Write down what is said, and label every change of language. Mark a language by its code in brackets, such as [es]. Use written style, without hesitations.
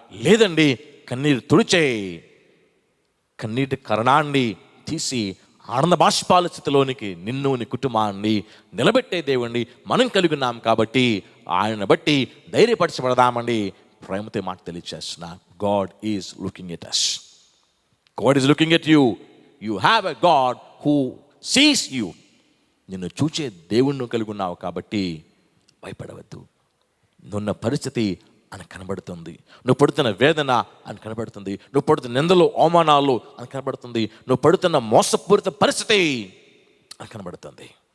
[te] లేదండి, కన్నీరు తుడిచే కన్నీటి కరణాన్ని తీసి ఆనంద బాష్పాల స్థితిలోనికి నిన్ను నీ కుటుంబాన్ని నిలబెట్టే దేవుణ్ణి మనం కలిగి ఉన్నాం కాబట్టి ఆయన బట్టి ధైర్యపరచబడదామండి. ప్రేమతో మాట తెలియచేస్తున్నా. [en] God is looking at us. God is looking at you. You have a God who sees you. [te] నిన్ను చూచే దేవుణ్ణి కలిగి ఉన్నావు కాబట్టి భయపడవద్దు. నున్న పరిస్థితి అని కనబడుతుంది. నువ్వు పడుతున్న వేదన అని కనబడుతుంది. నువ్వు పడుతున్న నిందలు, అవమానాలు అని కనబడుతుంది. నువ్వు పడుతున్న మోసపూరిత పరిస్థితి అని కనబడుతుంది.